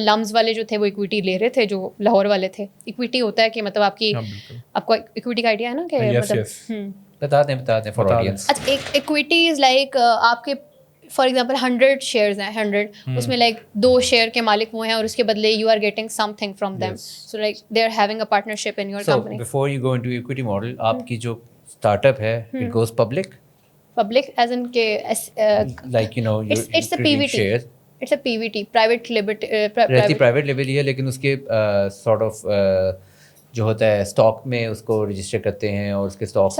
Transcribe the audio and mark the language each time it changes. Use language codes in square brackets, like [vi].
[ur] لمز والے جو تھے وہ اکویٹی لے رہے تھے, جو لاہور والے تھے. اکویٹی ہوتا ہے کہ مطلب آپ کی, آپ کو اکویٹی کا آئیڈیا ہے نا کہ مطلب بتا دیں فار آڈینس. اچھا, ایک اکویٹی از لائک آپ کے فار ایگزامپل 100 شیئرز ہیں, 100 اس میں لائک 2 شیئر کے مالک وہ ہیں اور اس کے بدلے you are getting some thing from them. [en] So like they are having a partnership in your company. Before you go into equity model, آپ کی جو start up ہے it goes public as in کے like you know it's a PVT private [ur] private level ہی ہے, لیکن اس کے sort of جو ہوتا ہے اسٹاک میں اس کو رجسٹر کرتے ہیں اور اس کے اسٹاک